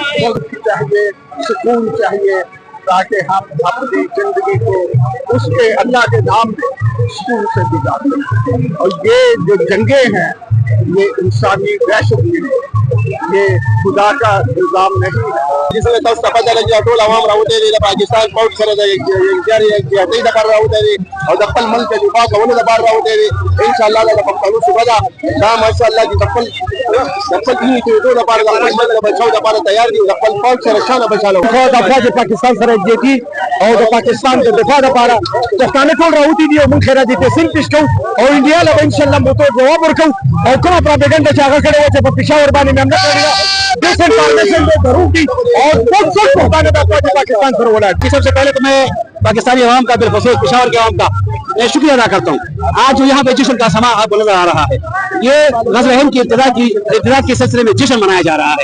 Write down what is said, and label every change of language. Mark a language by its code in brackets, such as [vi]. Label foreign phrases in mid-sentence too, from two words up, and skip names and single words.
[ur] چاہیے سکون چاہیے تاکہ ہم اپنی زندگی کو اس کے اللہ کے نام میں سکون سے گزار سکیں، اور یہ جو جنگیں ہیں یہ انسانی وحشت کی ہے، یہ خدا کا نظام نہیں ہے۔ جس میں [ps] تاسو ته پته لګي ټول عوام راوته دي د پاکستان فوج سره د یکجهتۍ لپاره راوته دي او د خپل ملک د دفاع کولو لپاره راوته دي۔ [ar] ان شاء الله [ps] د پښتنو صوبه ده دا ماشاء الله چې د خپل دیني کېدو لپاره د خپل ملک د بچاو لپاره تیار دي، د خپل فوج سره شانه بچاله خو د افواج پاکستان سره یکجهتي او د پاکستان د دفاع لپاره پښتانه ټول راوتي دي او موږ خیراتي تحصیل پیش کوو او انډیا له [ar] ان شاء الله [ps] موږ جواب ورکوو او کومه پروپاګاندا چې هغه کړې وه چې په پېښور باندې مې هم نه کړې وه [ur] ڈس انفارمیشن کو ضرور کی اور خود پہنچانے کا پاکستان پر بولا۔ سب سے پہلے تو میں پاکستانی عوام کا بالخصوص پشاور کے عوام کا شکریہ ادا کرتا ہوں۔ آج جو یہاں پہ جشن کا سما آپ کو نظر آ رہا ہے، یہ غزوہ ہند کی ابتدا کے سلسلے میں جشن منایا جا رہا ہے۔